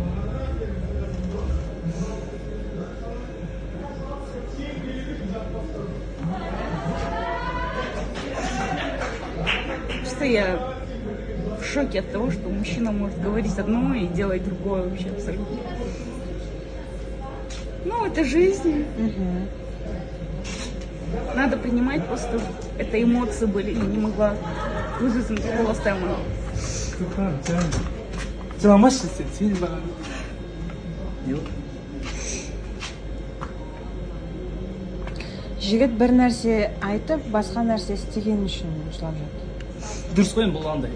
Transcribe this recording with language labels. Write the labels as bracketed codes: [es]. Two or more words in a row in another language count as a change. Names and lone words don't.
[ru] Просто я в шоке от того, что мужчина может говорить одно и делать другое вообще абсолютно. Ну, это жизнь. Угу. Надо принимать просто. Это эмоции были. Я не могла выжить такого стема. [kk] Жігіт бір нәрсе айтып, басқа нәрсе істеген үшін жылап жатыр. Дұрыс қой, бұл андай.